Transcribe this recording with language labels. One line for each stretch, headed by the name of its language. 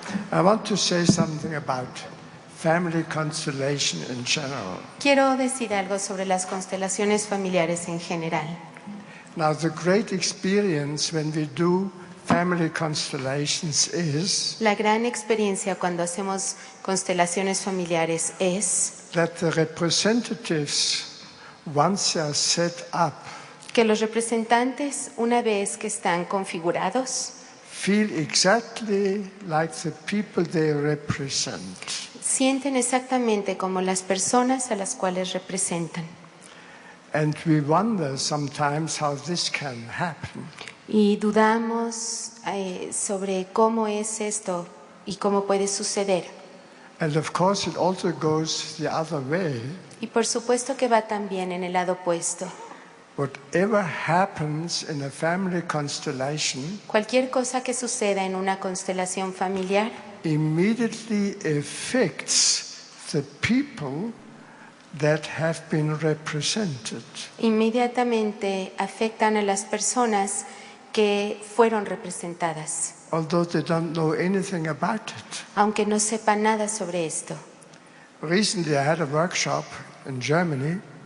English: I want to say something about family constellation in general.
Spanish: Quiero decir algo sobre las constelaciones familiares en general.
English: Now, the great experience when we do family constellations is
Spanish: La gran experiencia cuando hacemos constelaciones familiares es
English: that the representatives, once they are set up,
Spanish: que los representantes, una vez que están configurados,
English: feel exactly like the people they represent.
Spanish: sienten exactamente como las personas a las cuales representan.
English: And we wonder sometimes how this can happen.
Spanish: Y dudamos sobre cómo es esto y cómo puede suceder.
English: And of course it also goes the other way.
Spanish: Y por supuesto que va también en el lado opuesto.
English: Whatever happens in a family constellation
Spanish: Cualquier cosa que suceda en una constelación familiar
English: immediately affects the people that have been represented.
Spanish: inmediatamente afectan a las personas que fueron representadas,
English: Although they don't know anything about it.
Spanish: aunque no sepan nada sobre esto.
English: Recently I had a workshop in Germany.